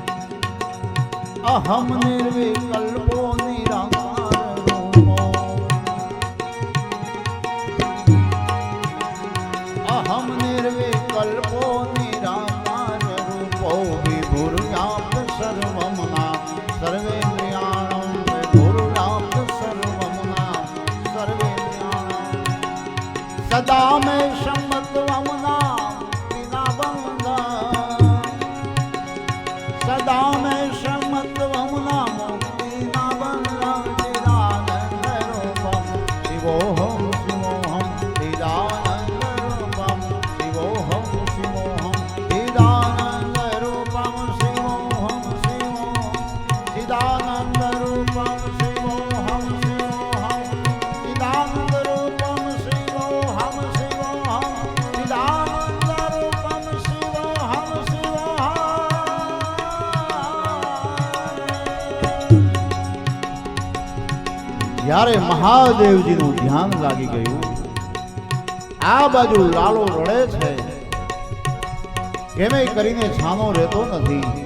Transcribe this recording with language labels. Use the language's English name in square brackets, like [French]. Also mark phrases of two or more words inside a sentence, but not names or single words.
[Sanskrit] અહમ નિર્વિકલ્પો નિરાકાર રૂપો અહમ નિર્વિકલ્પો નિરાકાર રૂપો વિભુર્વ્યાપ્ત સર્વમના સર્વેન્દ્રિયાણમ વિભુર્વ્યાપ્ત સર્વમના સર્વેન્દ્રિયાણમ સદા મે સંમત્વમના વિના બંધન સદા મે સંમત્વમના મુક્તિના બંધન ચિદાનંદ રૂપમ શિવોહમ શિવોહમ ચિદાનંદ રૂપમ શિવોહમ શિવોહમ ચિદાનંદ રૂપમ શિવોહમ શિવોહમ ચિદાનંદ રૂપમ શિવોહમ શિવોહમ ચિદાનંદ રૂપમ શિવોહમ શિવોહમ ચિદાનંદ રૂપમ શિવોહમ શિવોહમ. [Gujarati] જ્યારે મહાદેવજીનું ધ્યાન લાગી ગયું આ બાજુ લાલો રડે છે કેમે કરીને છાનો રહેતો નથી